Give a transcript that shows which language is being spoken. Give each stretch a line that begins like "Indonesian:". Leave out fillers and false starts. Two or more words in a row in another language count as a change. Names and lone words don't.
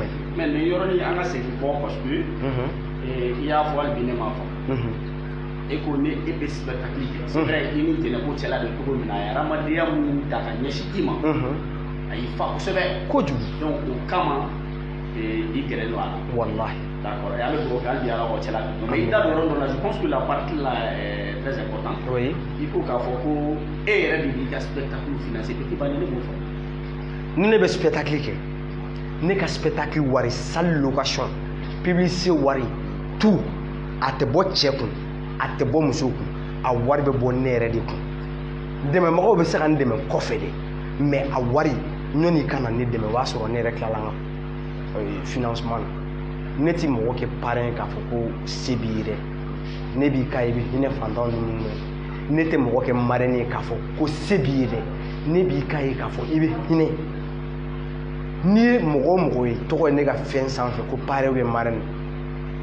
Bambara: mais nin yɔrɔnin an ka segin kɔ
French: parce que
Bambara: i y'a fɔ hali bi ne m'a faamu e ko ni e bɛ spectacle kɛ
French: c'est vrai
Bambara: i ni jɛnɛko cɛla bɛ cogo min na a ye adamadenya minnu ta ka ɲɛsin i ma a y'i fa kosɛbɛ kojugu donc o kama i gɛrɛ don a la wallahi d'accord et an bɛ dugawu kɛ hali bi ala k'o cɛla bɛ mais i da don yɔrɔ dɔ la
French: je pense que la partie là est très importante
Bambara: oui i ko k'a fɔ ko e yɛrɛ de b'i ka spectacle financer petit ba ne b'o fɔ ni ne bɛ spectacle kɛ ne ka spectacle wari
French: salle location publicité
Bambara: wari tout a tɛ bɔ cɛ kun a tɛ bɔ muso kun a wari bɛ bɔ ne yɛrɛ de kun dɛmɛbagaw bɛ se ka n dɛmɛ kɔfɛ de mais a wari ɲɔni ka na ne dɛmɛ o b'a sɔrɔ ne yɛrɛ tilala n ka financement na ne ti mɔgɔ kɛ parrain k'a fɔ ko se b'i ye dɛ ne b'i ka i bɛ hinɛ fantanw ni minnu na ne tɛ mɔgɔ kɛ marraine ye k'a fɔ ko se b'i ye dɛ ne b'i ka ye k'a fɔ i bɛ hinɛ n'i ye mɔgɔ o mɔgɔ ye tɔgɔ ye ne ka fɛn sanfɛ ko
French: parrain ou bien marraine